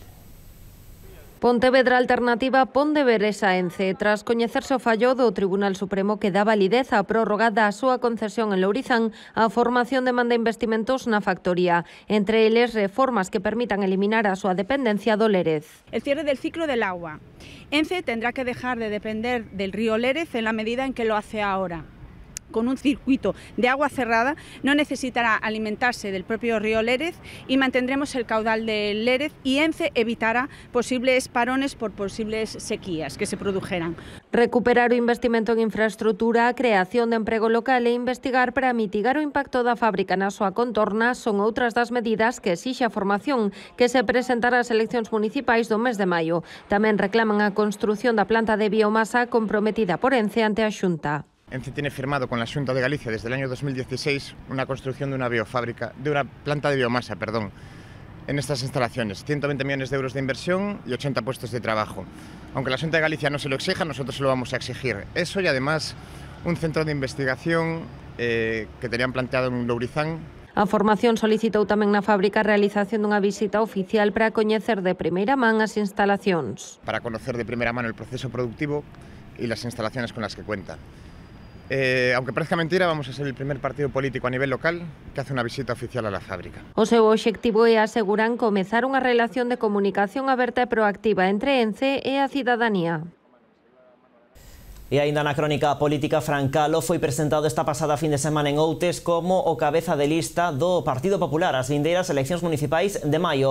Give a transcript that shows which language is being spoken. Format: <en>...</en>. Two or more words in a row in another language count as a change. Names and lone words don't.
<gl>Pontevedra Alternativa pon deberes a Ence tras coñecerse o fallo do Tribunal Supremo que dá validez á prórroga da súa concesión en Lourizán. A formación demanda investimentos na factoría, entre eles reformas que permitan eliminar a súa dependencia do Lérez.</gl> <es>El cierre del ciclo del agua. Ence tendrá que dejar de depender del río Lérez en la medida en que lo hace ahora. Con un circuito de agua cerrada, no necesitará alimentarse del propio río Lérez y mantendremos el caudal del Lérez y Ence evitará posibles parones por posibles sequías que se produjeran.</es> <gl>Recuperar o investimento en infraestrutura, a creación de emprego local e investigar para mitigar o impacto da fábrica na súa contorna son outras das medidas que exixe a formación que se presentará ás eleccións municipais do mes de maio. Tamén reclaman a construción da planta de biomasa comprometida por Ence ante a Xunta.</gl> <es>Ence tiene firmado con la Xunta de Galicia desde el año 2016 una construcción de una planta de biomasa, en estas instalaciones, 120 millones de euros de inversión y 80 puestos de trabajo. Aunque la Xunta de Galicia no se lo exija, nosotros se lo vamos a exigir. Eso y además un centro de investigación que tenían planteado en Lourizán.</es> <gl>A formación solicitou tamén na fábrica a realización dunha visita oficial para coñecer de primeira man as instalacións.</gl> <es>Para conocer de primera mano el proceso productivo y las instalaciones con las que cuenta. Aunque parezca mentira, vamos a ser el primer partido político a nivel local que hace una visita oficial a la fábrica.</es> <gl>O seu obxectivo é, aseguran, comezar unha relación de comunicación aberta e proactiva entre ENCE e a cidadanía. E aínda na crónica política, Fran Calo foi presentado esta pasada fin de semana en Outes como o cabeza de lista do Partido Popular ás vindeiras eleccións municipais de maio.</gl>